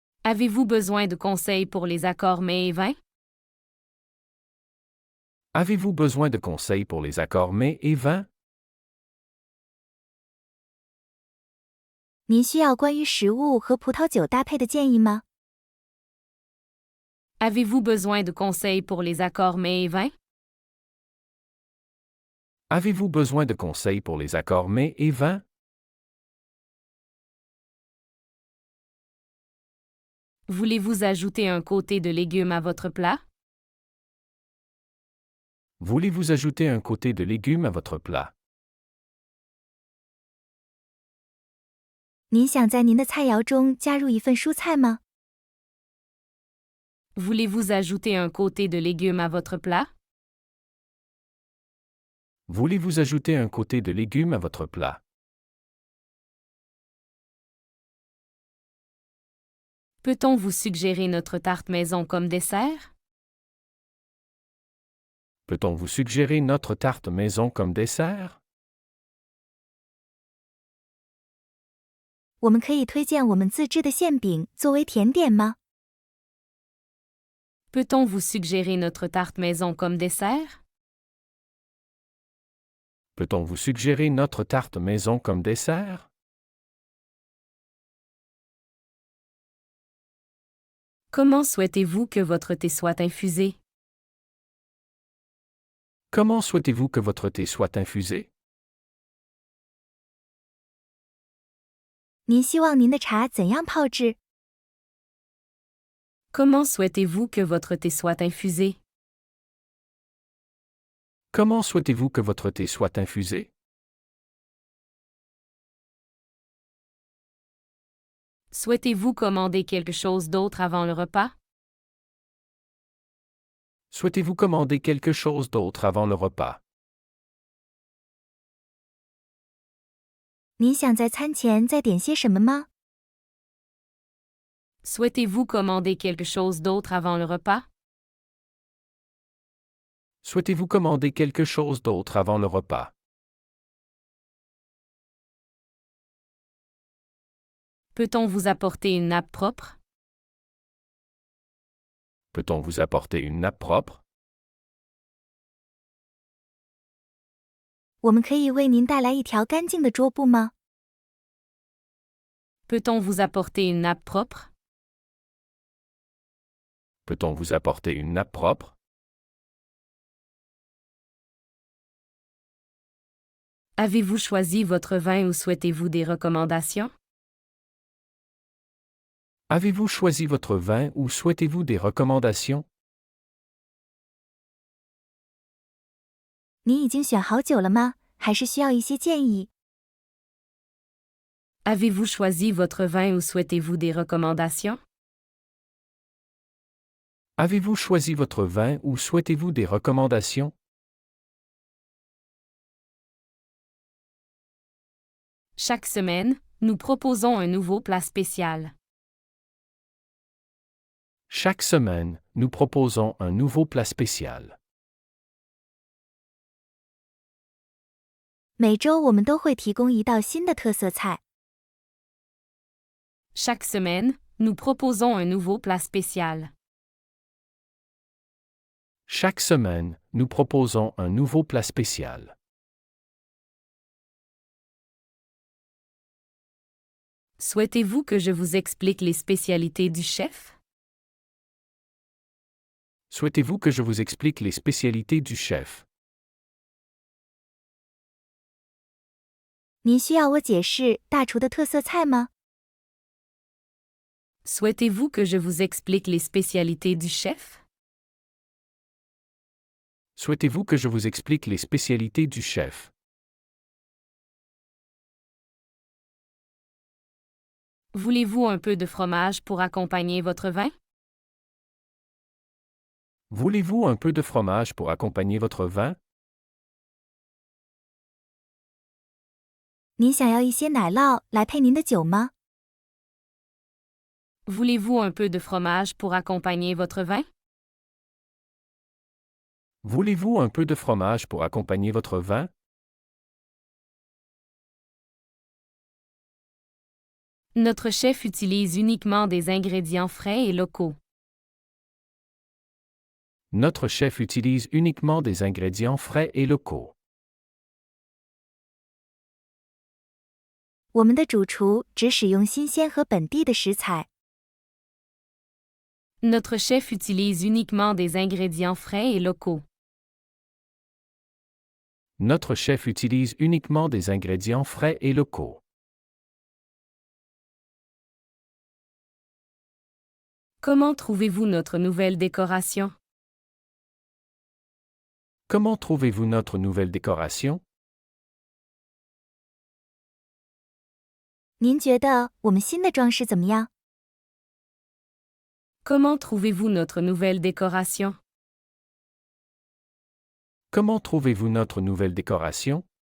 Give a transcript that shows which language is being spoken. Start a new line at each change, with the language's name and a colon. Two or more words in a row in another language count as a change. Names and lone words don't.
French: Avez-vous besoin de conseils pour les accords mets et vins? Avez-vous besoin de conseils pour les accords mets et vins?
Chinese: 您需要关于食物和葡萄酒搭配的建议吗？
French: Avez-vous besoin de conseils pour les accords mets et vins? Avez-vous besoin de conseils pour les accords mets et vins? Voulez-vous ajouter un côté de légumes à votre plat? Voulez-vous ajouter un côté de légumes à votre plat?
Chinese: 您想在您的菜肴中加入一份蔬菜吗？
French: Voulez-vous ajouter un côté de légumes à votre plat? Voulez-vous ajouter un côté de légumes à votre plat? Peut-on vous suggérer notre tarte maison comme dessert? Peut-on vous suggérer notre tarte maison comme dessert?
Chinese: 我们可以推荐我们自制的馅饼作为甜点吗？
French: Peut-on vous suggérer notre tarte maison comme dessert? Peut-on vous suggérer notre tarte maison comme dessert? Comment souhaitez-vous que votre thé soit infusé? Comment souhaitez-vous que votre thé soit infusé?
Chinese: 您希望您的茶怎样泡制？
French: Comment souhaitez-vous que votre thé soit infusé? Comment souhaitez-vous que votre thé soit infusé? Souhaitez-vous commander quelque chose d'autre avant le repas? Souhaitez-vous commander quelque chose d'autre avant le repas?
Chinese: 您想在餐前再点些什么吗？
French: Souhaitez-vous commander quelque chose d'autre avant le repas? Souhaitez-vous commander quelque chose d'autre avant le repas? Peut-on vous apporter une nappe propre? Peut-on vous apporter une nappe propre?
Chinese: 我们可以为您带来一条干净的桌布吗？
French: Peut-on vous apporter une nappe propre? Peut-on vous apporter une nappe propre? Avez-vous choisi votre vin ou souhaitez-vous des recommandations? Avez-vous choisi votre vin ou souhaitez-vous des recommandations?
Chinese: 你已经选好酒了吗？还是需要一些建议？
French: Avez-vous choisi votre vin ou souhaitez-vous des recommandations? Avez-vous choisi votre vin ou souhaitez-vous des recommandations? Chaque semaine, nous proposons un nouveau plat spécial. Chaque semaine, nous proposons un nouveau plat spécial.
Chinese: 每周我们都会提供一道新的特色菜。
French: Chaque semaine, nous proposons un nouveau plat spécial. Chaque semaine, nous proposons un nouveau plat spécial. Souhaitez-vous que je vous explique les spécialités du chef? Souhaitez-vous que je vous explique les spécialités du chef?
Chinese: 您需要我解释大厨的特色菜吗？
French: Souhaitez-vous que je vous explique les spécialités du chef? Souhaitez-vous que je vous explique les spécialités du chef? Voulez-vous un peu de fromage pour accompagner votre vin? Voulez-vous un peu de fromage pour accompagner votre vin?
Chinese: 您想要一些奶酪来配您的酒吗？
French: Voulez-vous un peu de fromage pour accompagner votre vin? Voulez-vous un peu de fromage pour accompagner votre vin? Notre chef utilise uniquement des ingrédients frais et locaux. Notre chef utilise uniquement des ingrédients frais et locaux.
Chinese: 我们的主厨只使用新鲜和本地的食材。
French: Notre chef utilise uniquement des ingrédients frais et locaux. Notre chef utilise uniquement des ingrédients frais et locaux. Comment trouvez-vous notre nouvelle décoration? Comment trouvez-vous notre nouvelle décoration?
Chinese: 您觉得我们新的装饰怎么样？
French: Comment trouvez-vous notre nouvelle décoration? Comment trouvez-vous notre nouvelle décoration?